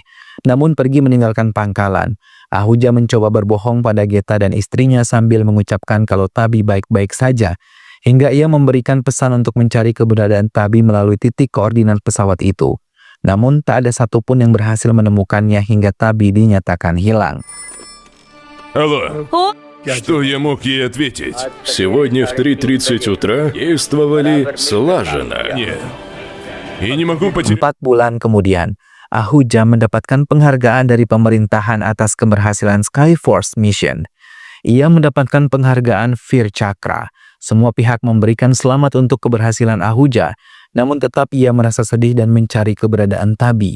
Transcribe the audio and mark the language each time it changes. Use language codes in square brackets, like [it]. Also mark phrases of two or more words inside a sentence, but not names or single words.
[id] Namun pergi meninggalkan pangkalan. Ahuja mencoba berbohong pada Geta dan istrinya sambil mengucapkan kalau Tabi baik-baik saja. Hingga ia memberikan pesan untuk mencari keberadaan Tabi melalui titik koordinat pesawat itu. Namun tak ada satupun yang berhasil menemukannya hingga Tabi dinyatakan hilang. [ru] Алло, О, что я мог ей ответить? Сегодня в 3:30 утра действовали слаженно. Нет. Я не могу потерять... [id] 4 bulan kemudian, Ahuja mendapatkan penghargaan dari pemerintahan atas keberhasilan Skyforce Mission. Ia mendapatkan penghargaan Veer Chakra. Semua pihak memberikan selamat untuk keberhasilan Ahuja, namun tetap ia merasa sedih dan mencari keberadaan Tabi.